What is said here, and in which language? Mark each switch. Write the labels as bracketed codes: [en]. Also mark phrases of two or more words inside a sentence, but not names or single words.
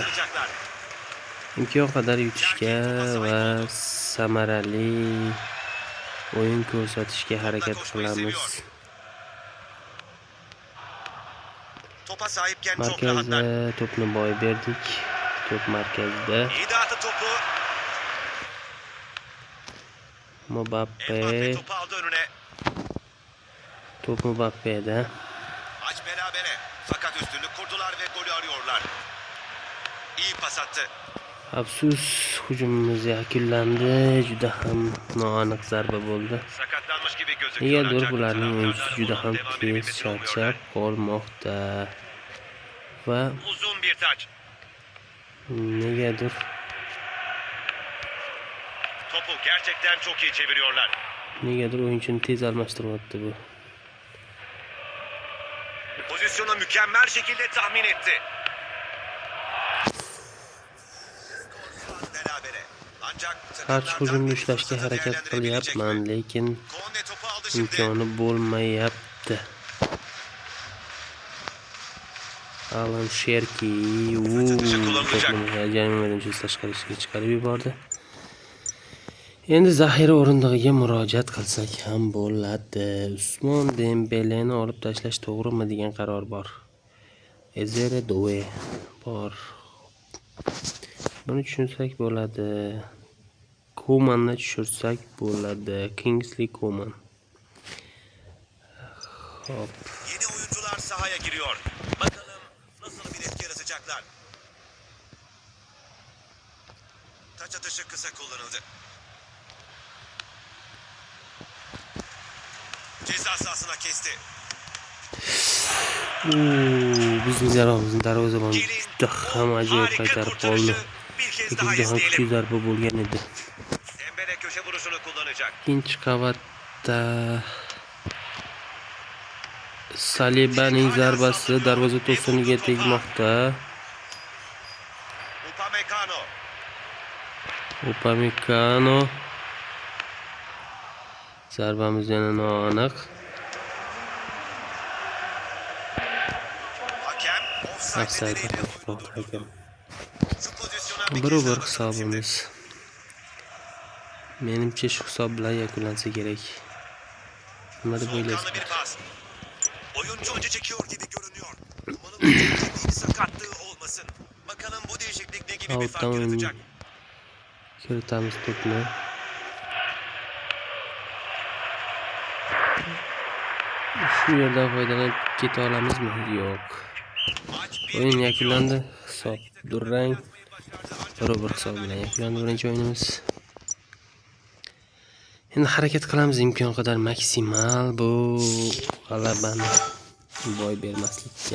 [uz] Imkon qadar yutishga va samarali o'yin ko'rsatishga harakat qilamiz. Markazda to'pni boy berdik. Top markazda. [tr] İyi dağıttı topu. Mbappe. Mbappe topu aldı önüne. Top Mbappe'de. Maç berabere. Fakat üstünlük kurdular ve golü arıyorlar. İyi pas attı. [uz] Afsus, hujumimiz yakunlandi. Juda ham noaniq zarba bo'ldi. [tr] Sakatlanmış gibi gözüküyor. [uz] Negadir [tr] ancak [uz] bularning o'yinchisi [tr] taraftarlar [uz] juda [tr] bunun [uz] ham [tr] devam [uz] tez [tr] edilmesini [uz] charchab [tr] umuyorlar. [uz] qolmoqda. Va [tr] Uzun bir taç. [uz] negadir [tr] Topu gerçekten çok iyi çeviriyorlar. [uz] o'yinchini tez almashtiryapti bu. [tr] Pozisyonu mükemmel şekilde tahmin etti. Berabere. Ancak [uz] Qarshi hujumni ushlashga harakat qilyapman, lekin [tr] Konde topu aldı şimdi. [uz] imkoni bo'lmayapti. Alan Sherki to'pni jarima maydonchasi tashqarisiga chiqarib yubordi. Endi zaxira o'rindig'iga murojaat qilsak ham bo'ladi. Usmon Dembeleni olib tashlash to'g'rimi degan qaror bor. Ezere Doué bor. Buni tushunsak bo'ladi. Komanni tushirsak bo'ladi. Kingsley Coman. Hop. [tr] Yeni oyuncular sahaya giriyor. Bakalım nasıl bir etki yaratacaklar. Taç atışı kısa kullanıldı. Ceza sahasına kesti. [uz] Bizning jarohimizni darvozabon juda ham ajoyib qaytarib qoldi. [tr] Bir kez [uz] Lekin [tr] daha [uz] juda ham kuchli [tr] izleyelim. [uz] zarba bo'lgan edi. [tr] Dembele köşe vuruşunu kullanacak. [uz] Ikkinchi qavatda Salibaning zarbasi darvoza to'siniga tegmoqda. Upamecano. Upamecano. Zarbamiz yana noaniq. [tr] Hakem offside Offside nedeniyle hakem. şu pozisyona bir kez Bir daha over bakalım şimdi. [uz] hisobimiz. Menimcha shu hisob bilan yakunlansa kerak. Nima deb [tr] Soğukkanlı bir [uz] o'ylaysizlar? [tr] pas. Oyuncu acı çekiyor gibi görünüyor. Umarım ciddi bir sakatlığı olmasın. Bakalım bu değişiklik ne gibi bir fark Alttan yaratacak. [uz] kiritamiz to'pni. Shu yerdan foydalanib keta olamizmi? Yo'q. [tr] Maç [uz] O'yin yakunlandi. Hisob durang. 1-1 hisob bilan yakunlandi birinchi o'yinimiz. Endi harakat qilamiz imkon qadar maksimal bu g'alabani boy bermaslikka.